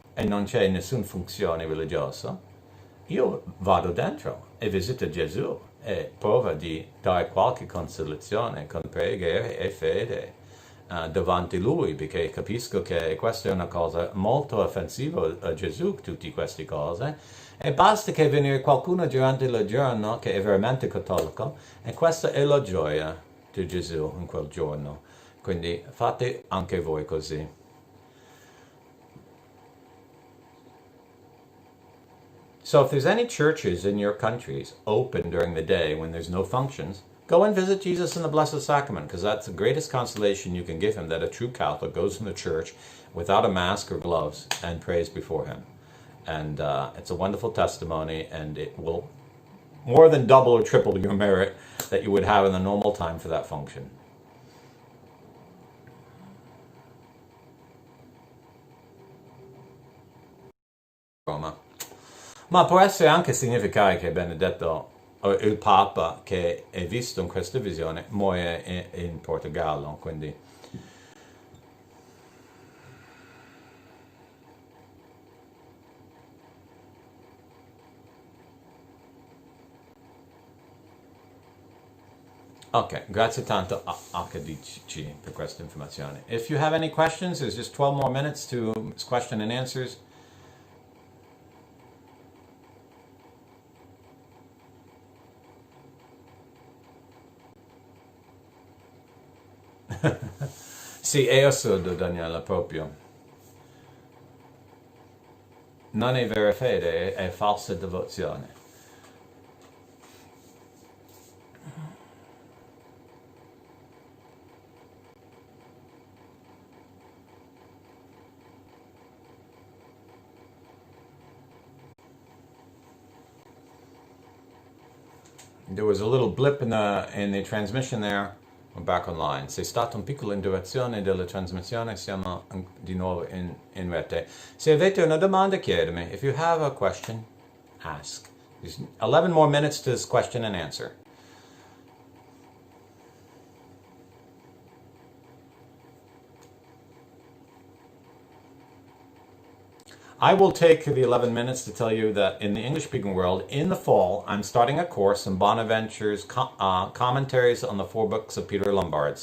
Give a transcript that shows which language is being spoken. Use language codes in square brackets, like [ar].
[it] e non c'è nessuna funzione religiosa, io vado dentro e visito Gesù e prova di dare qualche consolazione con preghiere e fede davanti a Lui, perché capisco che questa è una cosa molto offensiva a Gesù, tutte queste cose, e basta che venire qualcuno durante il giorno che è veramente cattolico, e questa è la gioia di Gesù in quel giorno. Quindi fate anche voi così. [en] So if there's any churches in your countries open during the day when there's no functions, go and visit Jesus in the Blessed Sacrament, because that's the greatest consolation you can give him, that a true Catholic goes in the church without a mask or gloves and prays before him. And it's a wonderful testimony, and it will more than double or triple your merit that you would have in the normal time for that function. [it] Roma. Ma può essere anche significare che Benedetto, il Papa, che è visto in questa visione, muore in Portogallo, quindi... Ok, grazie tanto a HDC per questa informazione. [en] If you have any questions, there's just 12 more minutes to question and answers. [it] Sì, è assurdo, Daniela, proprio. Non è vera fede, è falsa devozione. [en] There was a little blip in the transmission there. We're back online. [it] C'è stata una piccola interruzione della trasmissione, siamo di nuovo in rete. Se avete una domanda, chiedemi. [en] If you have a question, ask. There's 11 more minutes to this question and answer. I will take the 11 minutes to tell you that in the English-speaking world, in the fall, I'm starting a course in Bonaventure's commentaries on the 4 books of Peter Lombard.